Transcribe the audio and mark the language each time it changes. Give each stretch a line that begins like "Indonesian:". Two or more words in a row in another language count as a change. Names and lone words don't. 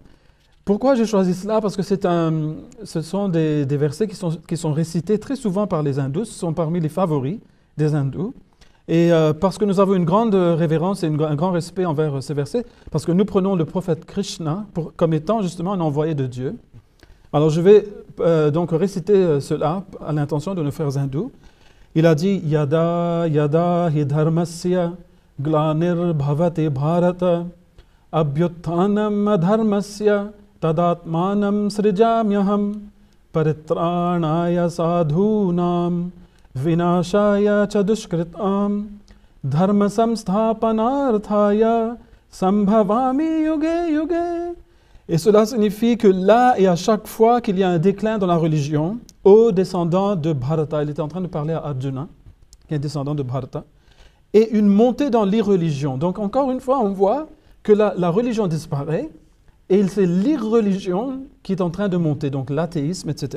French: Pourquoi j'ai choisi cela? Parce que ce sont des versets qui sont récités très souvent par les hindous, ce sont parmi les favoris des hindous. Et parce que nous avons une grande révérence et un grand respect envers ces versets, parce que nous prenons le prophète Krishna comme étant justement un envoyé de Dieu. Alors je vais donc réciter cela à l'intention de nos frères hindous. Il a dit «
Sanskrit: यदा यदा हि धर्मस्य ग्लानिर् भवति भारत अभ्युत्थानम् अधर्मस्य तदात्मानं सृजाम्यहम् परित्राणाय साधूनां विनाशाय चदुष्कृताम् धर्म संस्थापनार्थाय सम्भवामि युगे युगे
French: » Et cela signifie que là et à chaque fois qu'il y a un déclin dans la religion, aux descendants de Bharata, il était en train de parler à Arjuna, qui est descendant de Bharata, et une montée dans l'irreligion. Donc encore une fois, on voit que la religion disparaît, et c'est l'irreligion qui est en train de monter, donc l'athéisme, etc.